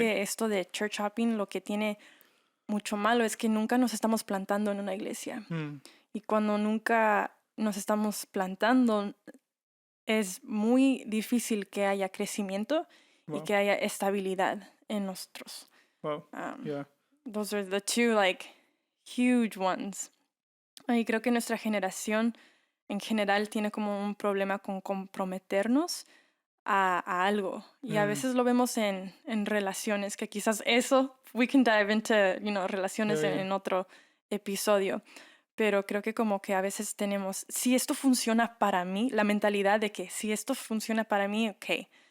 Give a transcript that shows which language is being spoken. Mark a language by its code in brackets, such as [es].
[es] que esto de church hopping lo que tiene mucho malo es que nunca nos estamos plantando en una iglesia. Y cuando nunca nos estamos plantando, es muy difícil que haya crecimiento y Wow. que haya estabilidad en nosotros. Wow. Yeah. [en] Those are the two like huge ones. [es] Y creo que nuestra generación en general tiene como un problema con comprometernos a algo. Y a veces lo vemos en relaciones, que quizás eso, [en] we can dive into, [es] relaciones Yeah, yeah. en otro episodio. Pero creo que como que a veces tenemos, si esto funciona para mí, la mentalidad de que si esto funciona para mí, ok.